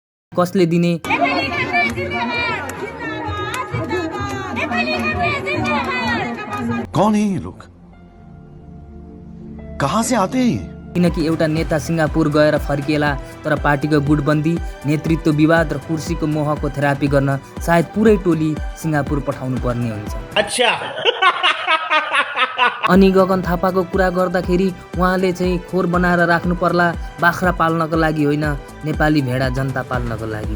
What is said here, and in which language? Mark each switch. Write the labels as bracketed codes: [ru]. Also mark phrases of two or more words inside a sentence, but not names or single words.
[ne] कसले दिने? [hi] कौन है ये लोग? कहाँ से आते हैं ये? [ne] किनकि एउटा नेता सिङ्गापुर गएर फर्किएला तर पार्टीको गुटबन्दी, नेतृत्व विवाद र कुर्सीको मोहको थेरापी गर्न सायद पुरै टोली सिङ्गापुर पठाउनु पर्ने हुन्छ। अनि गगन थापाको कुरा गर्दाखेरि उहाँले चाहिँ खोर बनाएर राख्नु पर्ला, बाख्रा पाल्नको लागि होइन, नेपाली भेडा जनता पाल्नको लागि।